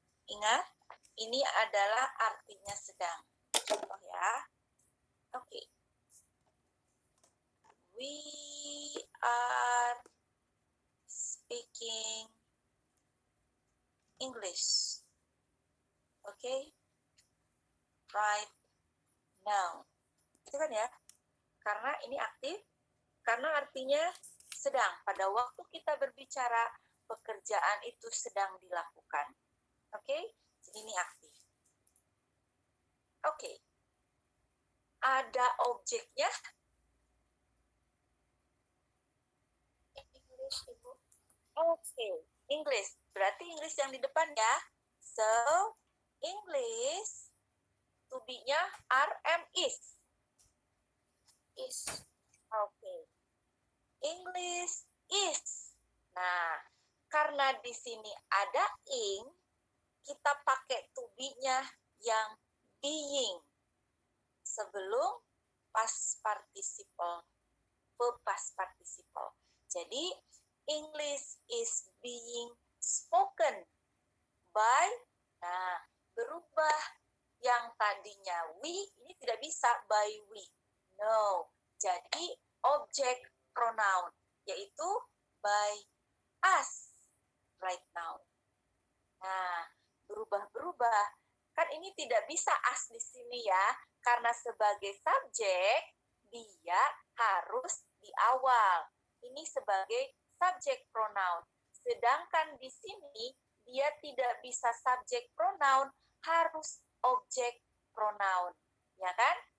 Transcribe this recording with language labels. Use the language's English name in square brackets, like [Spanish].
[Indonesian] Ingat, ini adalah artinya sedang. Contoh ya. Oke. [English] We are speaking English. [Indonesian] Oke. [English] Right now. [Indonesian] Itu kan ya. Karena ini aktif, karena artinya sedang. Pada waktu kita berbicara, pekerjaan itu sedang dilakukan. Oke? Jadi ini aktif. Oke. Ada objeknya. English, Ibu. Oke. English. Berarti English yang di depan ya. [English] So, English to be-nya are, am, is. Is. Oke. English is. [Indonesian] Nah, karena di sini ada ing, kita pakai to be-nya yang being sebelum past participle, [English] verb past participle. [Indonesian] Jadi, [English] English is being spoken by, [Indonesian] nah, berubah yang tadinya we, ini tidak bisa by we. No, jadi objek pronoun, yaitu [English] by us right now. [Indonesian] Nah, berubah-berubah. Kan ini tidak bisa us di sini ya, karena sebagai subjek, dia harus di awal. Ini sebagai subjek pronoun. Sedangkan di sini, dia tidak bisa subjek pronoun, harus objek pronoun. Ya kan?